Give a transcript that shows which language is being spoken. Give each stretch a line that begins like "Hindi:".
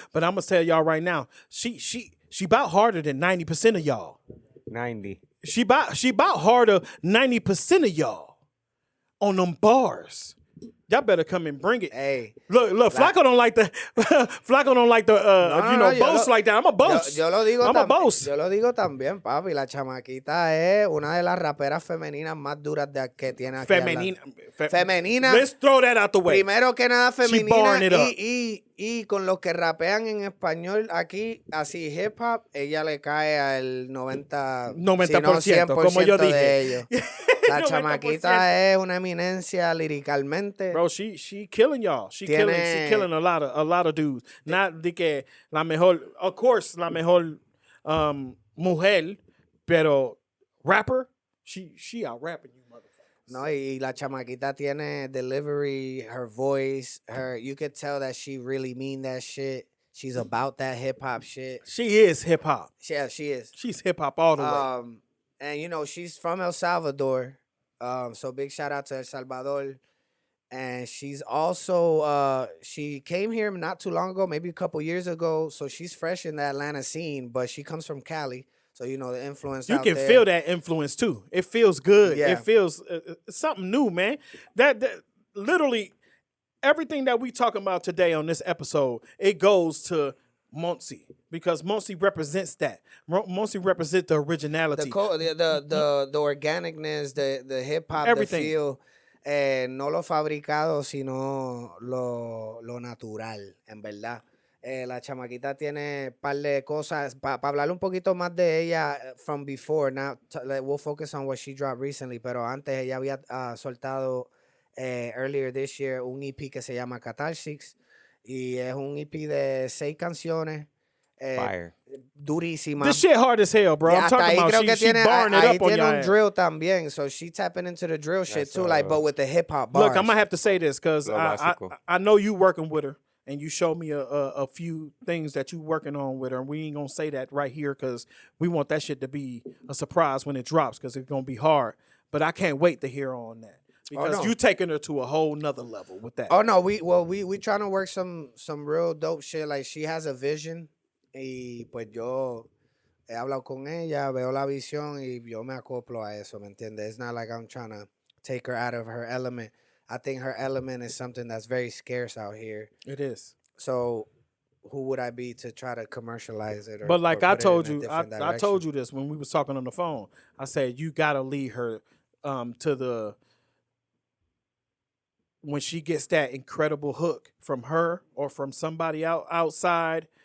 English: But I'm gonna tell y'all right now, she about harder than 90% of y'all. 90. She about harder 90% of y'all on them bars. Y'all better come and bring it. Hey, Look, Flacco don't like the Flacco don't like the boast like that. I'm a boast.
Spanish: Yo lo digo
English: I'm a boast.
Spanish: Yo lo digo también, papi. La chamaquita es una de las raperas femeninas más duras que tiene aquí. Femenina.
English: Let's throw that out the way.
Spanish: Primero que nada,
English: She
Spanish: femenina.
English: barring it up.
Spanish: Y con los que rapean en español aquí, así hip hop, ella le cae al 90%, si no 100% como yo dije. de ellos. La chamaquita es una eminencia liricalmente.
English: Bro, she killing y'all. She killing a lot of dudes. Not de que la mejor, of course, la mejor mujer, pero rapper, she out rapping you motherfuckers. No, y la chamaquita tiene delivery, her voice, you could tell that she really mean that shit. She's about that hip hop shit. She is hip hop. Yeah, she is. She's hip hop all the way. And you know, she's from El Salvador. So big shout out to El Salvador. And she's also she came here not too long ago, maybe a couple years ago. So she's fresh in the Atlanta scene, but she comes from Cali. So you know the influence. You can feel that influence too. It feels good. Yeah. It feels something new, man. That literally everything that we talking about today on this episode, it goes to Montsy because Montsy represents that. Montsy represents the originality, the organicness, the hip hop, everything. The feel.
Spanish: No lo fabricado, sino lo natural, en verdad. La chamaquita tiene un par de cosas. Para hablar un poquito más de ella from before, now we'll focus on what she dropped recently, pero antes ella había soltado earlier this year un EP que se llama Catharsis y es un EP de 6 canciones.
English: Fire.
Spanish: Durísima.
English: This shit hard as hell, bro. I'm talking about she barring it up on
Spanish: tiene
English: your
Spanish: un
English: ass. drill también, so she tapping into the drill shit too, like but with the hip hop bars. Look, I'm gonna have to say this because I know you working with her, and you showed me a few things that you working on with her. And we ain't gonna say that right here because we want that shit to be a surprise when it drops because it's gonna be hard. But I can't wait to hear on that because you taking her to a whole nother level with that. Oh no, we trying to work some real dope shit. Like she has a vision.
Spanish: Y pues yo he hablado con ella, veo la visión y yo me acoplo a eso, ¿me entiendes?
English: It's not like I'm trying to take her out of her element. I think her element is something that's very scarce out here. It is. So who would I be to try to commercialize it? But like I told you, I told you this when we was talking on the phone. I said you gotta lead her to the when she gets that incredible hook from her or from somebody outside.